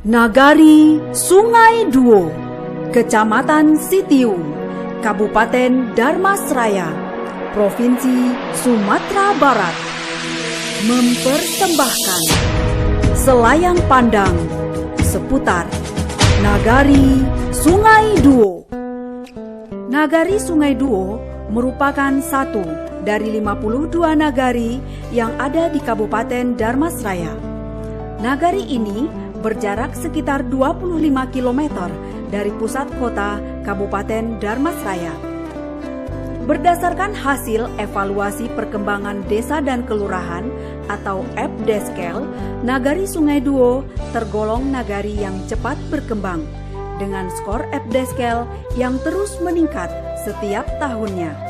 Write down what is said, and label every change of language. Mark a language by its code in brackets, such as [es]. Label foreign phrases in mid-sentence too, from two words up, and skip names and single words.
[id] Nagari Sungai Duo, Kecamatan Sitiung, Kabupaten Dharmasraya, Provinsi Sumatera Barat, mempersembahkan selayang pandang seputar Nagari Sungai Duo. Nagari Sungai Duo merupakan satu dari 52 nagari yang ada di Kabupaten Dharmasraya. Nagari ini berjarak sekitar 25 km dari pusat kota Kabupaten Dharmasraya. Berdasarkan hasil evaluasi perkembangan desa dan kelurahan atau EPDESKEL, Nagari Sungai Duo tergolong nagari yang cepat berkembang dengan skor EPDESKEL yang terus meningkat setiap tahunnya.